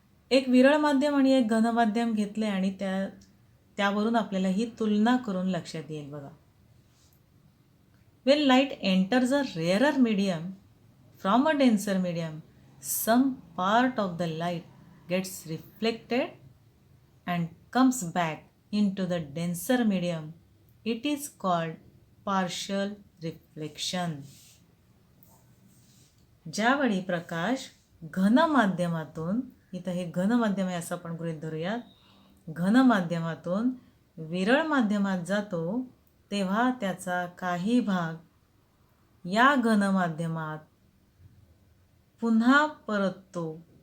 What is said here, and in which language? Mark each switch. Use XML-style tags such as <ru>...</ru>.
<mr>एक विरळ माध्यम आणि एक घन माध्यम घेतले आणि त्यावरून आपल्याला ही तुलना करून लक्षात येईल बघा.</mr> <en>When light enters a rarer medium from a denser medium, some part of the light gets reflected and comes back into the denser medium. It is called partial reflection.</en> <mr>ज्यावेळी प्रकाश घन माध्यमातून, इथं हे घन माध्यम आहे असं आपण गृहीत धरूयात, घन माध्यमातून विरळ माध्यमात जातो तेव्हा त्याचा काही भाग या घनमाध्यमात पुन्हा परततो.</mr>